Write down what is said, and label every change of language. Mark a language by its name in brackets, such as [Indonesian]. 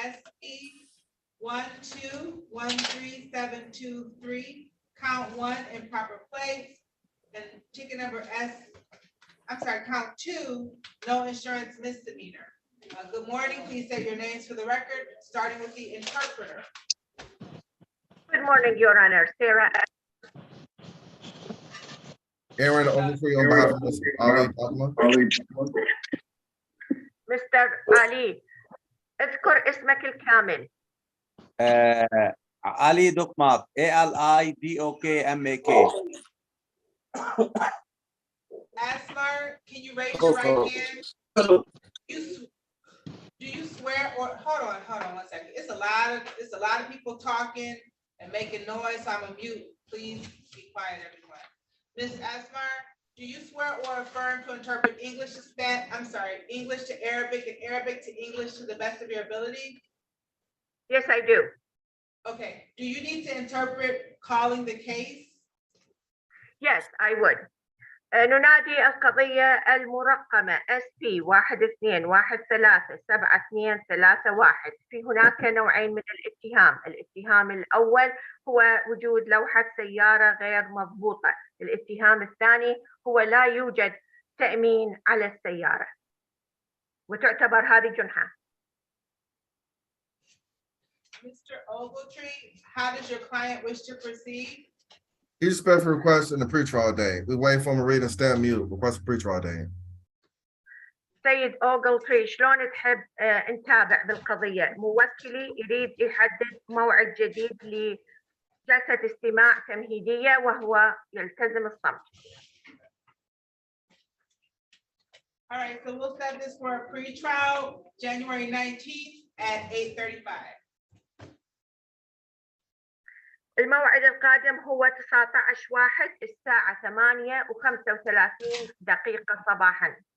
[English] SP 1213723, count 1 improper plates, and ticket number count 2, no insurance misdemeanor. Good morning, please say your names for the record, starting with the interpreter. Good morning, Your Honor. Sarah. Aaron Ogletree on behalf of Ms. Ali Dokuma. Mr. [Arabic] Ali, اذكر اسمك الكامل. علي دوكماك ALIDOKMAK. [English] Asmar, can you raise your right hand? Do you swear or hold on 1 second. It's a lot of people talking and making noise. So I'm gonna mute. Please be quiet, everyone. Ms. Asmar, do you swear or affirm to interpret English to English to Arabic and Arabic to English to the best of your ability? Yes, I do. Okay. Do you need to interpret calling the case? Yes, I would. [Arabic] ننادي القضية المرقمة SP 121372331. في هناك نوعين من الاتهام. الاتهام الأول هو وجود لوحة سيارة غير مضبوطة. الاتهام الثاني هو لا يوجد تأمين على السيارة، وتعتبر هذه جنحة. [English] Mr. Ogletree, how does your client wish to proceed? He respectfully requesting the pretrial date. We wait for him to read and stand mute. Request a pretrial date. [Arabic] سيد أوغلتري، شلون تحب نتابع بالقضية؟ موكلي يريد يحدد موعد جديد لجلسة استماع تمهيدية وهو يلتزم الصمت. [English] All right, so we'll set this for a pretrial January 19th at 8:35. [Arabic] الموعد القادم هو 19/1 الساعة 8:35 صباحا.